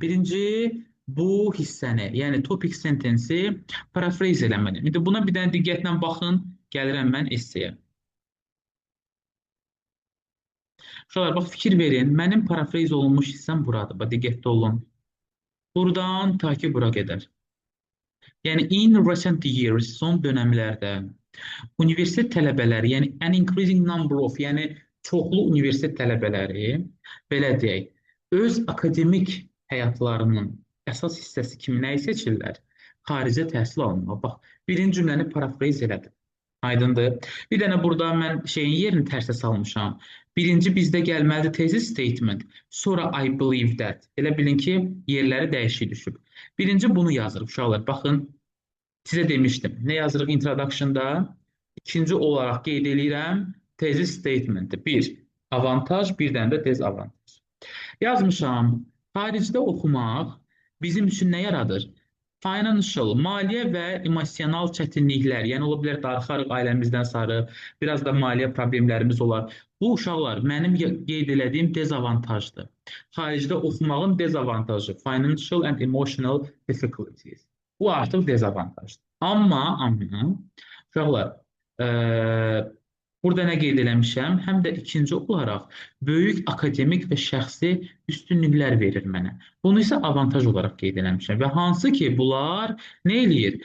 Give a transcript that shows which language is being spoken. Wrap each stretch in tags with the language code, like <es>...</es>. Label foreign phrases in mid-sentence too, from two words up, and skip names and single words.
<az>Birinci, bu hissəni, yəni topic sentence-i paraphrase eləməliyim. İndi buna bir dənə diqqətlə baxın, gəlirəm mən esseyə. Uşaqlar, bax, fikir verin, mənim paraphrase olunmuş hissəm buradır. Bax, diqqətli olun. Buradan ta ki, bura qədər. Yəni,</az> <en>in recent years,</en> <az>son dönəmlərdə universitet tələbələri, yəni</az> <en>an increasing number of,</en> <az>yəni çoxlu universitet tələbələri, belə deyək, öz akademik həyatlarının əsas hissəsi kimi nəyi seçirlər? Xaricə təhsil almaq. Bax, birinci cümləni paraphrase elədim. Aydındır. Bir dənə burada mən şeyin yerini tərsə salmışam. Birinci bizdə gəlməlidir tezi statement.</az> <en>Sonra I believe that.</en> <az>Elə bilin ki, yerləri dəyişik düşüb. Birinci bunu yazırıq uşaqlar. Baxın, sizə demişdim. Nə yazırıq introduction-da? İkinci olaraq qeyd edirəm tezi statement-i. Bir, avantaj, bir dənə də dezavantaj. Yazmışam, xaricdə oxumaq bizim üçün nə yaradır? Financial, maliyyə və emosional çətinliklər, yəni ola bilər darıxarıq ailəmizdən sarı, biraz da maliyyə problemlərimiz olar. Bu uşaqlar mənim qeyd elədiyim dezavantajdır. Xaricdə oxumağın dezavantajı,</az> <en>financial and emotional difficulties.</en> <az>Bu artıq dezavantajdır. Amma uşaqlar, burada nə qeyd eləmişəm? Həm də ikinci olaraq böyük akademik və şəxsi üstünlüklər verir mənə. Bunu isə avantaj olaraq qeyd eləmişəm. Və hansı ki, bunlar nə eləyir?</az>